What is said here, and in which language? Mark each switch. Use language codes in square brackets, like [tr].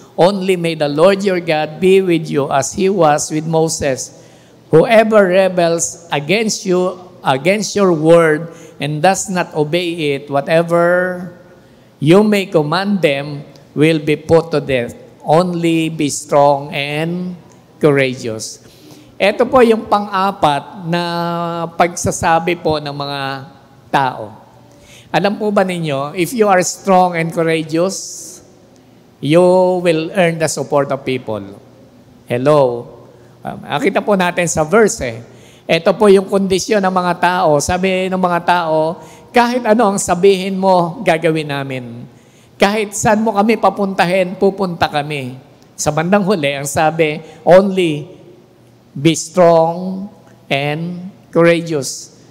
[en] Only may the Lord your God be with you as he was with Moses. Whoever rebels against you, against your word, and does not obey it, whatever you may command them will be put to death. Only be strong and courageous. [tl] Ito po yung pang-apat na pagsasabi po ng mga tao. Alam po ba ninyo, [en] if you are strong and courageous, you will earn the support of people. Hello? [tl] Nakita po natin sa verse Ito po yung kondisyon ng mga tao. Sabi ng mga tao, kahit ano ang sabihin mo, gagawin namin. Kahit saan mo kami papuntahin, pupunta kami. Sa bandang huli, ang sabi, [en] only be strong and courageous.